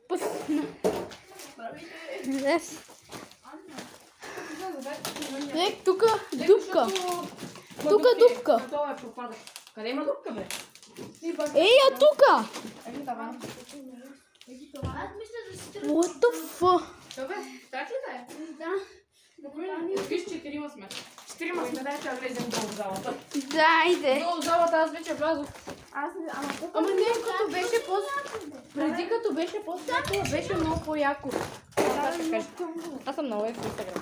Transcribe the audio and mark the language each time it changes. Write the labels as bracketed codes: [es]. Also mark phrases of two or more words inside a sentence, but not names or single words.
[bg] Здрасти. Ек, тука дупка. Тука дупка. Това е пропадък. Къде има дупка, бе? Ей, а тука! Еми тавана. Аз мисля да си тръгна. [en] What the fuck? [bg] Добре, так ли да е? Да. Виж, 4 сме. 4 сме, дайте да влезем долу в залата. Дайде. Долу в залата аз вече влязох. Ама не, като беше преди като беше по-светло, беше много по-яко. Аз съм много в Инстаграм.